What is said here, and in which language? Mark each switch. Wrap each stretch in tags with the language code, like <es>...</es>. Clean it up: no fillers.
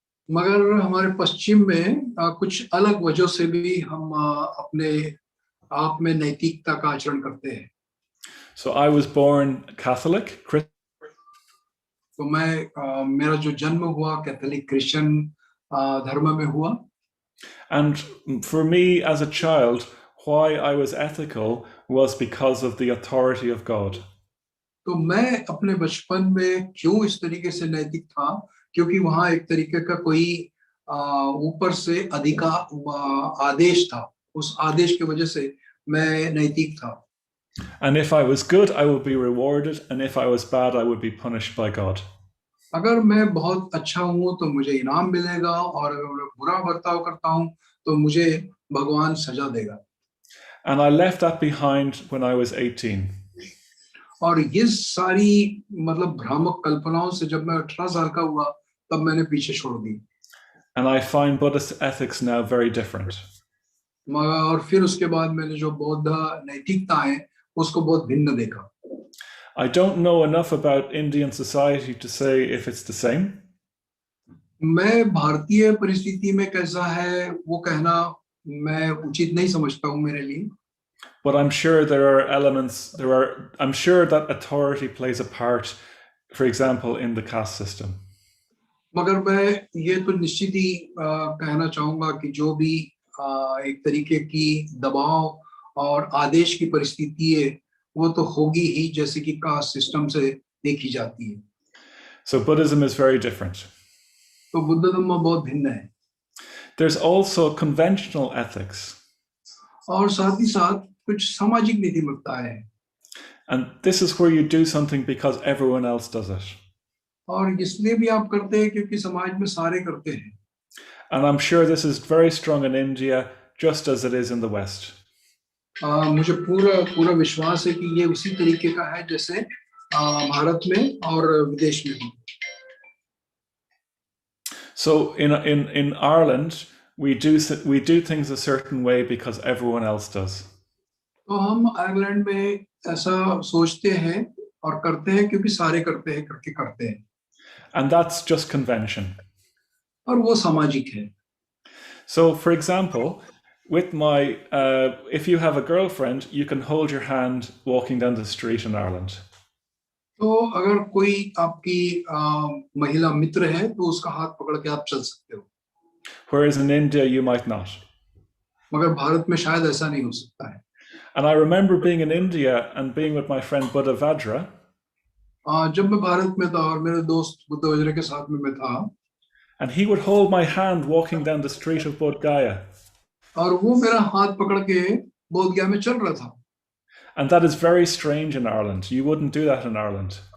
<hi>मगर हमारे पश्चिम में कुछ अलग वजहों से भी हम अपने आप में नैतिकता का आचरण करते हैं.</hi> <en>So I was born Catholic.</en> <hi>तो मैं मेरा जो जन्म हुआ कैथोलिक क्रिश्चियन धर्म में हुआ.</hi> <en>And for me as a child, why I was ethical was because of the authority of God.</en> <hi>तो मैं अपने बचपन में क्यों इस तरीके से नैतिक था क्योंकि वहाँ एक तरीके का कोई ऊपर से आदेश था. उस आदेश की वजह से मैं नैतिक था.</hi> <en>And if I was good, I would be rewarded, and if I was bad, I would be punished by God.</en> <hi>अगर मैं बहुत अच्छा हूँ तो मुझे इनाम मिलेगा और अगर मैं बुरा बर्ताव करता हूँ तो मुझे भगवान सजा देगा.</hi> <en>And I left that behind when I was 18.</en> <hi>और ये सारी मतलब भ्रामक कल्पनाओं से जब मैं 18 साल का हुआ तब मैंने पीछे छोड़ दी.</hi> <en>And I find Buddhist ethics now very different.</en> <hi>और फिर उसके बाद मैंने जो बौद्ध नैतिकता है उसको बहुत भिन्न देखा.</hi> <en>I don't know enough about Indian society to say if it's the same.</en> <hi>मैं भारतीय परिस्थिति में कैसा है वो कहना मैं उचित नहीं समझता हूँ मेरे लिए.</hi> <en>But I'm sure there are elements, I'm sure that authority plays a part, for example, in the caste system.</en> <hi>मगर मैं ये तो निश्चित ही कहना चाहूँगा कि जो भी एक तरीके की दबाव और आदेश की परिस्थिति है वो तो होगी ही जैसे कि कास्ट सिस्टम से देखी जाती है.</hi> <en>So Buddhism is very different.</en> <hi>तो बुद्ध धर्म बहुत भिन्न है.</hi> <en>There's also conventional ethics.</en> <hi>और साथ ही साथ कुछ सामाजिक नीतिमत्ता है.</hi> <en>And this is where you do something because everyone else does it.</en> <hi>और इसलिए भी आप करते हैं क्योंकि समाज में सारे करते हैं.</hi> <en>And I'm sure this is very strong in India, just as it is in the West.</en> <hi>मुझे पूरा विश्वास है कि ये उसी तरीके का है जैसे भारत में और विदेश में भी.</hi> <en>So in Ireland, we do things a certain way because everyone else does.</en> <hi>तो हम आयरलैंड में ऐसा सोचते हैं और करते हैं क्योंकि सारे करते हैं.</hi> <en>And that's just convention.</en> <hi>और वो सामाजिक है.</hi> <en>So, for example, with if you have a girlfriend, you can hold your hand walking down the street in Ireland.</en> <hi>तो अगर कोई आपकी महिला मित्र है तो उसका हाथ पकड़ के आप चल सकते हो,</hi> <en>whereas in India you might not.</en> <hi>मगर भारत में शायद ऐसा नहीं हो सकता है।</hi> <en>And I remember being in India and being with my friend Buddha Vajra,</en> <hi>जब मैं भारत में था और मेरे दोस्त बुद्ध वज्र के साथ में मैं था,</hi> <en>and he would hold my hand walking down the street of Bodh Gaya.</en> <hi>और वो मेरा हाथ पकड़ के बोध गया में चल रहा था।</hi> <en>And that is very strange in Ireland. You wouldn't do that in Ireland.</en>